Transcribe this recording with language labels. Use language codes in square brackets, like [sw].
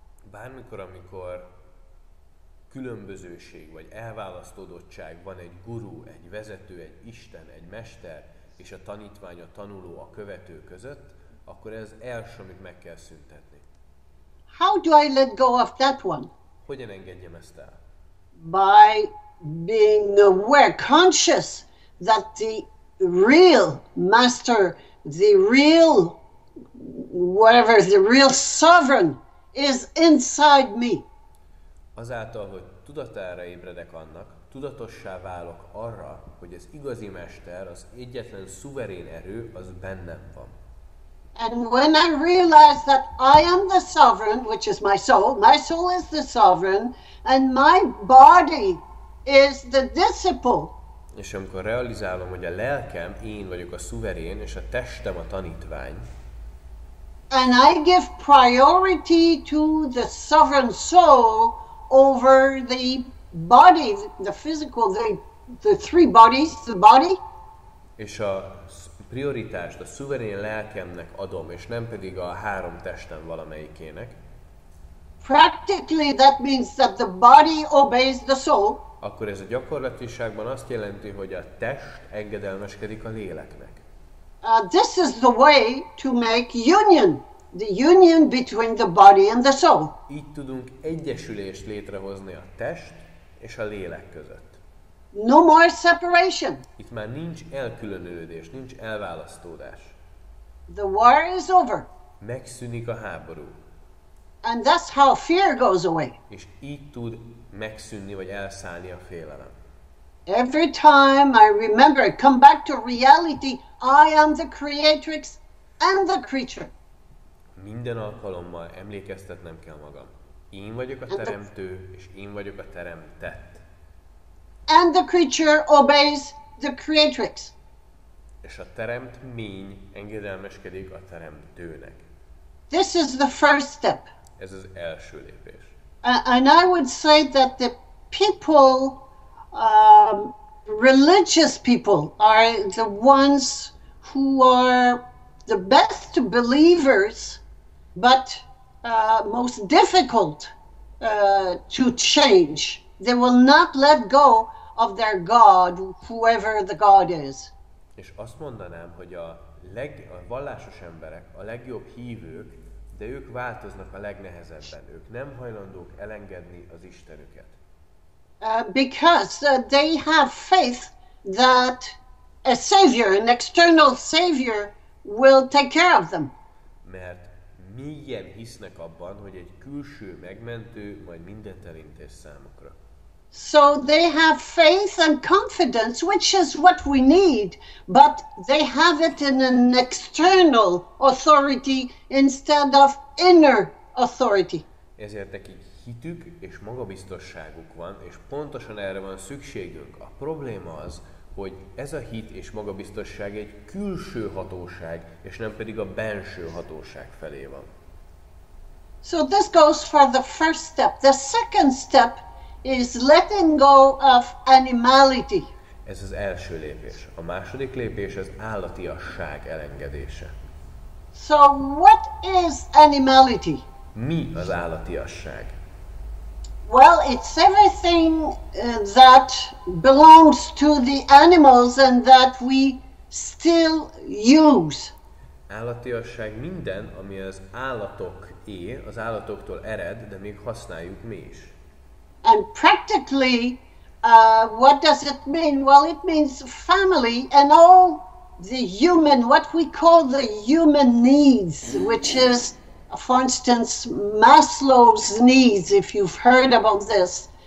[hu] Bármikor, amikor különbözőség vagy elválasztódottság van egy guru, egy vezető, egy isten, egy mester és a tanítvány, a tanuló, a követő között, akkor ez első, amit meg kell szüntetni. [en] How do I let go of that one? [hu] Hogyan engedjem ezt el? [en] By being aware, conscious that the real master, the real whatever, the real sovereign is inside me. [hu] Azáltal, hogy tudatára ébredek annak, tudatossá válok arra, hogy az igazi mester, az egyetlen szuverén erő, az bennem van. [en] And when I realize that I am the sovereign, which is my soul is the sovereign, and my body is the disciple. [hu] És amikor realizálom, hogy a lelkem, én vagyok a szuverén, és a testem a tanítvány, [en] and I give priority to the sovereign soul over the body, the physical, the three bodies, the body. [hu] És a prioritást a szuverén lelkemnek adom, és nem pedig a három testem valamelyikének, [en] practically that means that the body obeys the soul, [hu] akkor ez a gyakorlatiságban azt jelenti, hogy a test engedelmeskedik a léleknek. [en] This is the way to make union, the union between the body and the soul. [hu] Így tudunk egyesülést létrehozni a test és a lélek között. [en] No more separation. [hu] Itt már nincs elkülönülődés, nincs elválasztódás. [en] The war is over. [hu] Megszűnik a háború. [en] And that's how fear goes away. [hu] És így tud megszűnni vagy elszállni a félelem. [en] Every time I remember, come back to reality, I am the creatrix and the creature. [hu] Minden alkalommal emlékeztetnem kell magam. Én vagyok a teremtő, és én vagyok a teremtett. [en] And the creature obeys the creatrix. [hu] És a teremtmény engedelmeskedik a teremtőnek. [en] This is the first step. [hu] Ez az első lépés. [en] And I would say that the people, religious people, are the ones who are the best believers, but most difficult to change. They will not let go of their God, whoever the God is. [hu] És azt mondanám, hogy a vallásos emberek, a legjobb hívők, de ők változnak a legnehezebben. Ők nem hajlandók elengedni az Istenüket. [en] Because they have faith that a savior, an external savior, will take care of them. [hu] Mert mélyen hisznek abban, hogy egy külső megmentő majd mindent elintéz számukra. [en] So they have faith and confidence, which is what we need, but they have it in an external authority instead of inner authority. [hu] Ezért nekik hitük és magabiztosságuk van, és pontosan erre van szükségünk. A probléma az, hogy ez a hit és magabiztosság egy külső hatóság, és nem pedig a benső hatóság felé van. [en] So this goes for the first step. The second step is letting go of animality. [hu] Ez az első lépés. A második lépés az állatiasság elengedése. [en] So what is animality? [hu] Mi az állatiasság? [en] Well, it's everything that belongs to the animals and that we still use. [hu] Állatiasság minden, ami az állatoké, az állatoktól ered, de még használjuk mi is. [en] And practically, what does it mean? Well, it means family and all the human, what we call the human needs, which is, for instance, Maslow's needs, if you've heard about this.